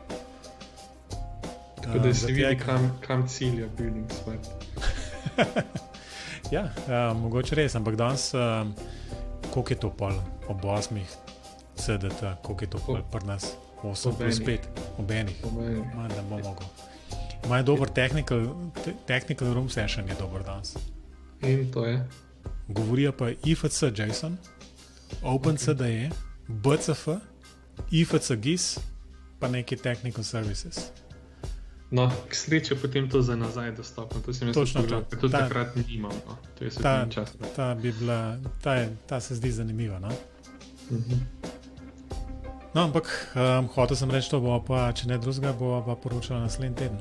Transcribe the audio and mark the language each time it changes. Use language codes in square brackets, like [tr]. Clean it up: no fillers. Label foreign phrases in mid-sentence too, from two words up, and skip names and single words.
[sl] Tako da se vidi, kam cilja Building Smart. Ja, mogoče res, ampak danes, koliko je to pol? Ob 8 CDT, koliko je to pol pri nas? 8+5, ob enih. Ne bom mogel. Imajo dober [en] technical room session [sl] je dober danes. In to je? Govorijo pa IFC JSON, OpenCDE, BCF, IFC GIS, pa neki [en] technical services. [sl] No, k sreče potem to za nazaj dostopno. To sem jaz pogledal, ker tudi takrat nimam. No. To je svetljen čas. Ta se zdi zanimiva, no? No, ampak hotel sem reči, to bo pa, če ne drugega, bo pa poročala naslednji teden.